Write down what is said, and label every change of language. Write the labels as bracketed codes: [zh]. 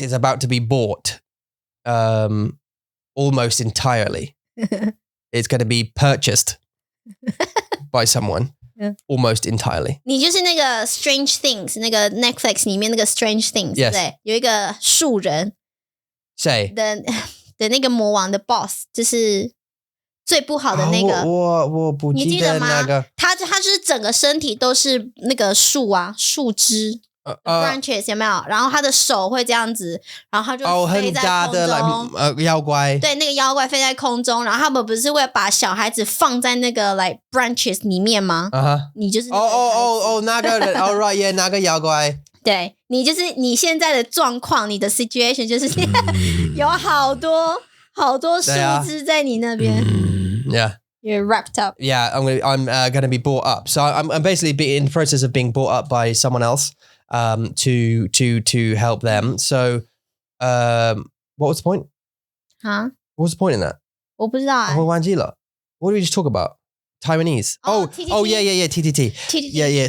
[en] It's about to be bought. Almost entirely. It's going to be purchased by someone almost entirely. [zh] 你就是那个 Strange Things 那个 Netflix 里面那个 Strange Things 对不对有一个树人谁的那个魔王的 boss 就是最不好的那个我不记得那个他就是整个身体都是那个树啊树枝branches 有没有然后他的手会这样子然后他就飞在空中妖怪对那个妖怪飞在空中然后他们不是会把小孩子放在那个 like branches 里面吗你就是那个那个人 [en] oh right yeah [zh] 那个妖怪对你就是你现在的状况你的 situation 就是有好多树枝在你那边 [en] Yeah You're wrapped up Yeah I'm gonna be brought up so I'm basically in the process of being brought up by someone else to help them. So, what was the point? Huh? What was the point in that? [zh] 我不知道我忘记了 [en] What did we just talk about? Taiwanese. Oh, yeah, TTT. Yeah.